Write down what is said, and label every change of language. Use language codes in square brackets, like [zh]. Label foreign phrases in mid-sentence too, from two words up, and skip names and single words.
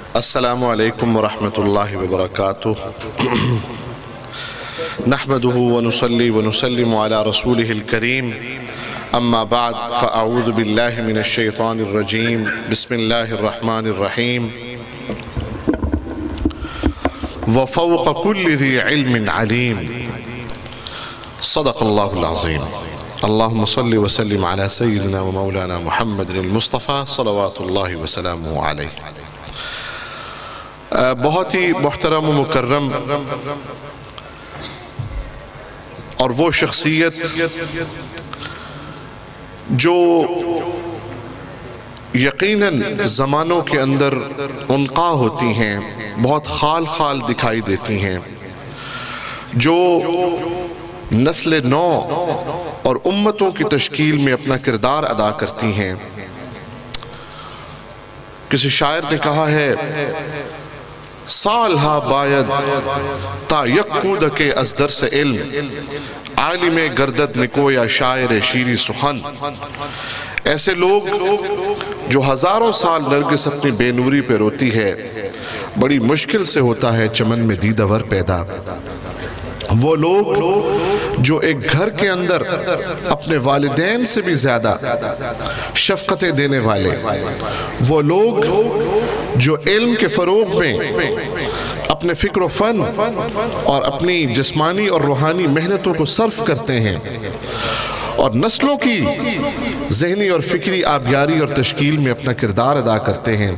[ar] السلام علیکم ورحمۃ اللہ وبرکاتہ نحمده ونصلي ونسلم على رسوله الكريم اما بعد فاعوذ باللہ من الشیطان الرجیم بسم اللہ الرحمن الرحیم وفوق كل ذي علم علیم صدق اللہ العظیم اللہم صلی وسلم على سیدنا ومولانا محمد المصطفى صلوات اللہ وسلامہ علیہ۔ [ur] بہت ہی محترم و مکرم اور وہ شخصیت جو یقیناً زمانوں کے اندر انقا ہوتی ہیں، بہت خال خال دکھائی دیتی ہیں، جو نسل نو اور امتوں کی تشکیل میں اپنا کردار ادا کرتی ہیں۔ کسی شاعر نے کہا ہے [fa] سالہا باید تا یک کودک از درس علم عالم گردد نکویا شاعر شیری سخن۔ [ur] ایسے لوگ جو ہزاروں سال نرگس اپنی بے نوری پہ روتی ہے، بڑی مشکل سے ہوتا ہے چمن میں دیدہ ور پیدا۔ وہ لوگ جو ایک گھر کے اندر اپنے والدین سے بھی زیادہ شفقتیں دینے والے، وہ لوگ جو علم کے فروغ میں اپنے فکر و فن اور اپنی جسمانی اور روحانی محنتوں کو صرف کرتے ہیں اور نسلوں کی ذہنی اور فکری آبیاری اور تشکیل میں اپنا کردار ادا کرتے ہیں۔